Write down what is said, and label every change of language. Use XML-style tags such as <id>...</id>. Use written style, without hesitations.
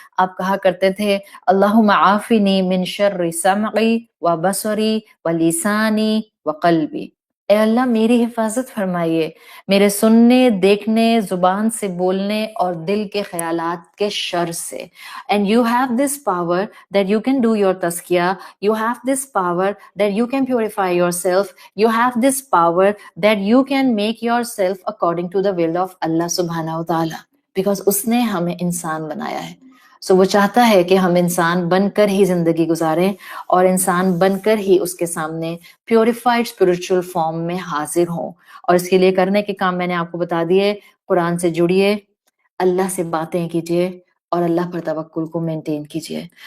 <ur>آپ کہا کرتے تھے</ur> <ar>اللہم عافنی من شر سمعی و بصری و لسانی و قلبی،</ar> <ur>اے اللہ میری حفاظت فرمائیے میرے سننے، دیکھنے، زبان سے بولنے اور دل کے خیالات کے شر سے.</ur> <en>And you have this power that you can do your tazkiyah. You have this power that you can purify yourself. You have this power that you can make yourself according to the will of Allah subhanahu wa ta'ala.</en> <ur>Because اس نے ہمیں انسان بنایا ہے. سو وہ چاہتا ہے کہ ہم انسان بن کر ہی زندگی گزاریں اور انسان بن کر ہی اس کے سامنے پیوریفائڈ اسپرچل فارم میں حاضر ہوں. اور اس کے لیے کرنے کے کام میں نے آپ کو بتا دیے. قرآن سے جڑیے، اللہ سے باتیں کیجیے اور اللہ پر توکل کو مینٹین کیجیے.</ur>